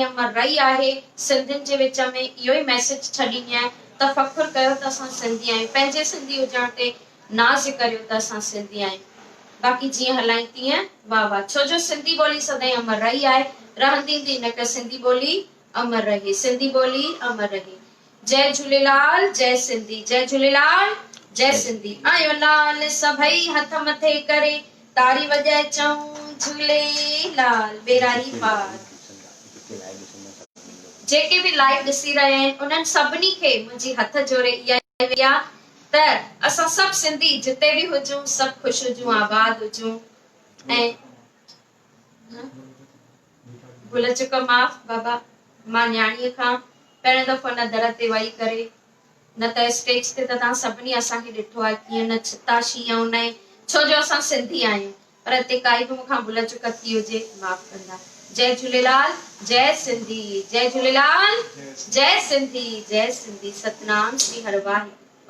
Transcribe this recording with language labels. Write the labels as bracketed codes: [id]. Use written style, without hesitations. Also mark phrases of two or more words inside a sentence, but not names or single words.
[sd] अमर रही आहे सिंधियुनि जे विच में इहो ई मैसेज छॾींदी आहियां त फ़ख़ुरु कयो त असां सिंधी आहियूं पंहिंजे सिंधी हुजण ते नाज़ करियो त असां सिंधी आहियूं बाक़ी जीअं हलायूं तीअं वाह वाह छो जो सिंधी ॿोली सदाईं अमर रही आहे रहंदी थी न क सिंधी ॿोली अमर रहे सिंधी ॿोली अमर रहे जय झूलेलाल जय सिंधी जय झूलेलाल जय सिंधी आयो लाल सभई हथ मथे करे तारी वॼाए चऊं झूलेलाल बेरारी पार जेके बि लाइव ॾिसी रहिया आहिनि उन्हनि सभिनी खे मुंहिंजी हथ जोड़े इहा त असां सभु सिंधी जिते बि हुजूं सभु ख़ुशि हुजूं आबाद हुजूं ऐं भुल चुक माफ़ बाबा मां न्याणीअ खां पहिरियों दफ़ो न दर ते वेही करे न त स्टेज ते त तव्हां सभिनी असांखे ॾिठो आहे कीअं न छिताशी ऐं न छो जो असां सिंधी आहियूं पर हिते काई बि मूंखां भुल चुक थी हुजे माफ़ कंदा जय झूलेलाल जय सिंधी जय झूलेलाल जय सिंधी सतनाम श्री हर वाहिगुरु